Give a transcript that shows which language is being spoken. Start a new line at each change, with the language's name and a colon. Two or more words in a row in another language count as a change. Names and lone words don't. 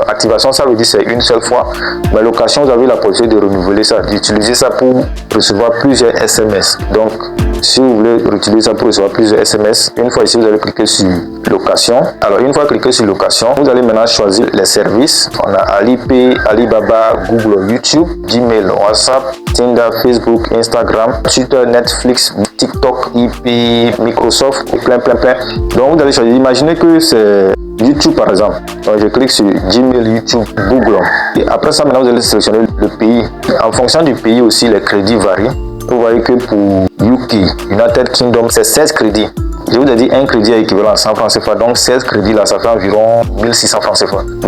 French: Activation, ça veut dire c'est une seule fois, mais location, vous avez la possibilité de renouveler ça, d'utiliser ça pour recevoir plusieurs SMS. Donc si vous voulez utiliser ça pour recevoir plusieurs SMS, une fois ici, vous allez cliquer sur location. Alors une fois cliqué sur location, vous allez maintenant choisir les services. On a Alipay, Alibaba, Google, YouTube, Gmail, WhatsApp, Tinder, Facebook, Instagram, Twitter, Netflix, TikTok, IP, Microsoft, plein. Donc vous allez choisir. Imaginez que c'est YouTube par exemple. Donc je clique sur Gmail, YouTube, Google. Et après ça, maintenant vous allez sélectionner le pays. En fonction du pays aussi, les crédits varient. Vous voyez que pour UK, United Kingdom, c'est 16 crédits. Je vous ai dit un crédit est équivalent à 100 francs CFA, donc 16 crédits là, ça fait environ 1600 francs CFA.